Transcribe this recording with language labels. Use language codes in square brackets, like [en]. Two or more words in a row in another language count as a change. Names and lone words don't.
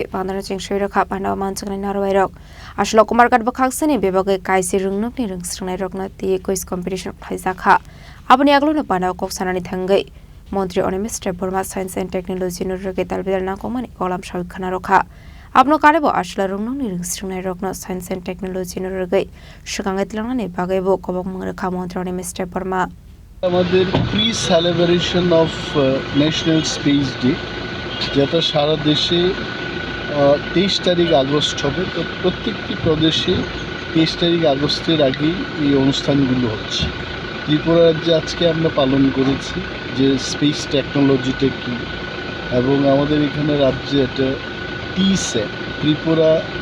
[trp] pandara chengshoi rakha panau mansungni narwai rok asal Kumarghat bakhaksani bebagai kaisi rungnokni rungsringnai rokna ti quiz competition Palaijakha abni aglo panau koksanani thangai Montri Onimesh Department Science and Technology nurge talbidal nakomani kolam shawikhana rokha Abno karebo asla rungnokni rungsringnai rokna Science and Technology nurge shikangatlangani bagaibo kobok mangrakha Montri Onimesh Department [bn] আমাদের [en] pre celebration of national space day [bn] যেটা সারা দেশে 23 তারিখ আগস্ট হবে তো প্রত্যেকটি প্রদেশে 23 তারিখ আগস্টের আগেই এই অনুষ্ঠানগুলো হচ্ছে ত্রিপুরা রাজ্যে আজকে আমরা পালন করেছি যে [en] space technology [bn] কি এবং আমাদের এখানে রাজ্যে এটা টিস্যাট ত্রিপুরা